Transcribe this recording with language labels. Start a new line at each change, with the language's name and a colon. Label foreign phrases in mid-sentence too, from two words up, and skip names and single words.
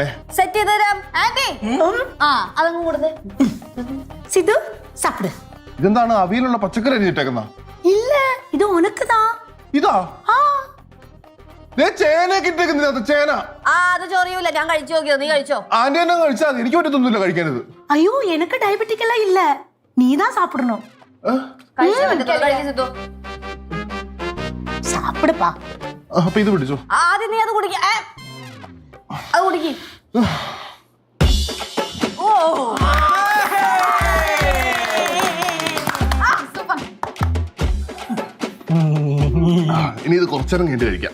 Malayalam: സെറ്റ് ചെയ്ത് തരാം ആന്റി. അതങ്ങ് കൊടുത്തേ.
Tamil: சிது சாப்பிடு.
Malayalam: ഇതെന്താണ് അവിയിലുള്ള പച്ചക്കറി അരിഞ്ഞിട്ടേക്കുന്ന?
Tamil: இல்ல, இது உனக்குதா.
Malayalam: ഇതാ ചേനയൊക്കെ ഇട്ടേക്കുന്നതിനകത്ത്. ചേന അത് ചൊറിയൂല, ഞാൻ കഴിച്ചു നോക്കിയോ. നീ കഴിച്ചോ? ആന്റി തന്നെ കഴിച്ചാൽ എനിക്ക് പറ്റത്തൊന്നുമില്ല കഴിക്കാനത്.
Tamil: ஐயோ எனக்கு டயபெட்டிக் எல்லாம் இல்ல, நீதான் சாப்பிடணும். சாப்பிடுப்பா.
Malayalam: അപ്പൊ ഇത് പിടിച്ചോ. ആദ്യം നീ അത് കുടിക്ക. അത് കുടിക്ക്. ഇനി ഇത് കുറച്ചേരം കഴിഞ്ഞിട്ട് കഴിക്കാം.